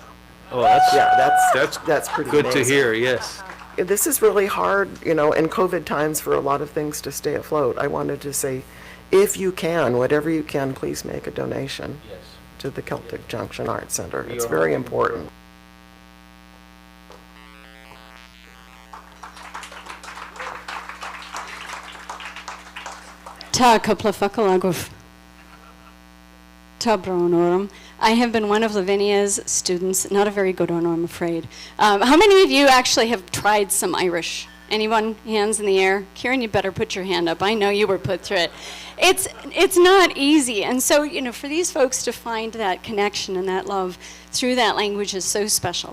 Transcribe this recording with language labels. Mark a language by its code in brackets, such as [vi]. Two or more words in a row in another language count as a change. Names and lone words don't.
[en] Oh, that's, yeah, that's pretty good amazing. to hear, yes. This is really hard, you know, in COVID times for a lot of things to stay afloat. I wanted to say, if you can, whatever you can, please make a donation to the Celtic Junction Arts Center. It's very important. [ga] Tá cúpla focail agah. Tá brón orm. [en] I have been one of Lavinia's students, not a very good one, I'm afraid. How many of you actually have tried some Irish? Anyone? Hands in the air? Kieran, you better put your hand up. I know you were put through it. It's not easy. And so, you know, for these folks to find that connection and that love through that language is so special.